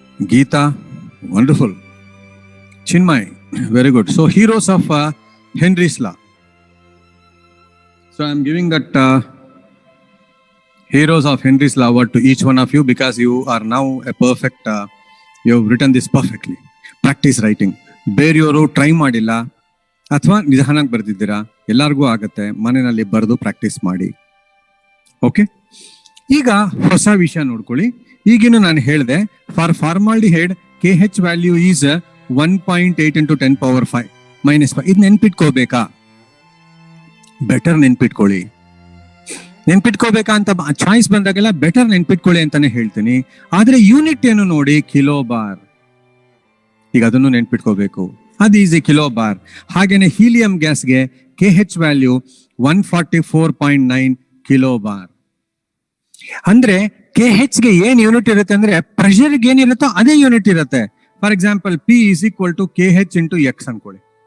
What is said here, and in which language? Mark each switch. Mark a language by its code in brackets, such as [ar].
[en] Geeta, wonderful. Chinmay, very good. So heroes of Henry's law. So I'm giving that heroes of Henry's law award to each one of you because you are now a perfect, you have written this perfectly. Practice writing. [kn] ಬೇರೆಯವರು try ಮಾಡಿಲ್ಲ ಅಥವಾ ನಿಧಾನಕ್ಕೆ ಬರೆದಿದ್ದೀರಾ, ಎಲ್ಲರಿಗೂ ಆಗತ್ತೆ. ಮನೆಯಲ್ಲಿ ಬರೆದು practice ಮಾಡಿ. Okay, ಈಗ ಹೊಸ ವಿಷಯ ನೋಡ್ಕೊಳ್ಳಿ. ಈಗಿನ ನಾನು ಹೇಳಿದೆ for formaldehyde [en] KH value is 1.8 into 10 power 5 minus 5. [kn] ಇದು ನೆನ್ಪಿಟ್ಕೋಬೇಕಾ? ಬೆಟರ್ ನೆನ್ಪಿಟ್ಕೊಳ್ಳಿ. ನೆನ್ಪಿಟ್ಕೋಬೇಕಾ ಅಂತ ಚಾಯ್ಸ್ ಬಂದಾಗೆಲ್ಲ ಬೆಟರ್ ನೆನ್ಪಿಟ್ಕೊಳ್ಳಿ ಅಂತಾನೆ ಹೇಳ್ತೀನಿ. ಆದ್ರೆ ಯೂನಿಟ್ ಏನು ನೋಡಿ, ಕಿಲೋ ಬಾರ್. ಈಗ ಅದನ್ನು ನೆನ್ಪಿಟ್ಕೋಬೇಕು, ಅದು ಈಸಿ, ಕಿಲೋ ಬಾರ್. ಹಾಗೇನೆ ಹೀಲಿಯಂ ಗ್ಯಾಸ್ಗೆ KH ವ್ಯಾಲ್ಯೂ 144.9 ಕಿಲೋ ಬಾರ್. ಅಂದ್ರೆ KH ಗೆ ಏನ್ ಯೂನಿಟ್ ಇರುತ್ತೆ ಅಂದ್ರೆ ಪ್ರೆಷರ್ಗೆ ಏನಿರುತ್ತೋ ಅದೇ ಯೂನಿಟ್ ಇರುತ್ತೆ. For example P is equal to KH into X ಅನ್ಕೊಳ್ಳಿ.